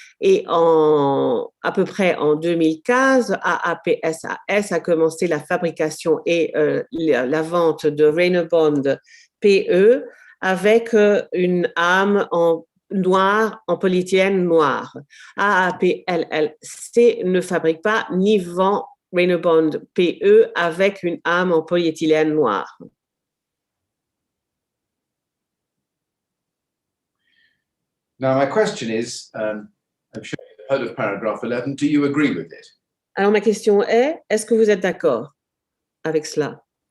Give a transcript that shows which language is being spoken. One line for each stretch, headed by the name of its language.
French: Et à peu près en 2015, AAP SAS a commencé la fabrication et la vente de Raynaud bond PE avec une âme en noir, en polyéthylène noir. AAP LLC ne fabrique pas ni vend Raynaud bond PE avec une âme en polyéthylène noir.
English: Now, my question is, I'm sure you've heard of paragraph 11. Do you agree with it?
French: Alors, ma question est-ce que vous êtes d'accord avec cela?